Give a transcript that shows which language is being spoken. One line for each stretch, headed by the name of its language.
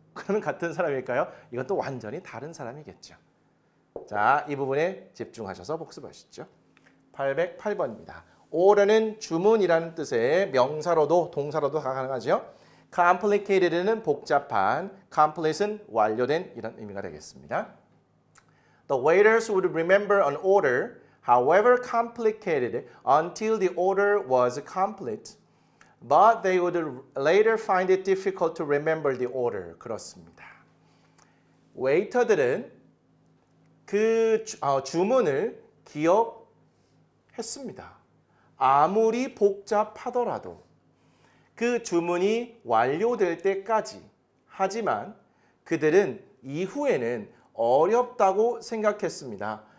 Korean: 그러면 같은 사람일까요? 이건 또 완전히 다른 사람이겠죠. 자, 이 부분에 집중하셔서 복습하시죠. 808번입니다. order는 주문이라는 뜻의 명사로도 동사로도 가능하죠. complicated는 복잡한, complete는 완료된 이런 의미가 되겠습니다.
English: The waiters would remember an order, however complicated, until the order was complete. But they would later find it difficult to remember the order.
Korean: 그렇습니다. 웨이터들은 그 주문을 기억했습니다. 아무리 복잡하더라도 그 주문이 완료될 때까지. 하지만 그들은 이후에는 어렵다고 생각했습니다.